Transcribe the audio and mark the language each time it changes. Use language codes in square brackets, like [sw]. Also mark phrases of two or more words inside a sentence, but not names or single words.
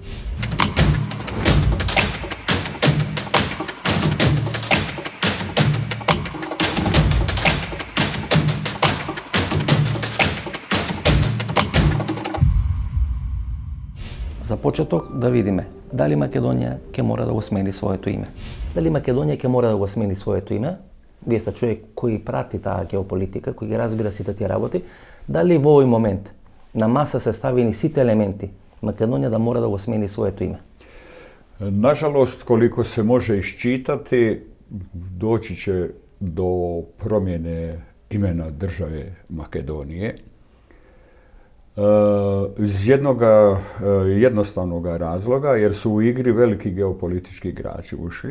[mk] За почеток да видиме дали Македонија ќе мора да го смени своето име. Дали Македонија ќе мора да го смени своето име? Вие сте човек кој прати таа геополитика, кој ги разбира сите тие работи. Дали во овој момент на маса се ставени сите елементи Македонија да мора да го смени своето име? [hr] Nažalost, koliko se može iščitati, doći će do promjene imena države Makedonije. Iz jednoga jednostavnog razloga, jer su u igri veliki geopolitički igrači ušli.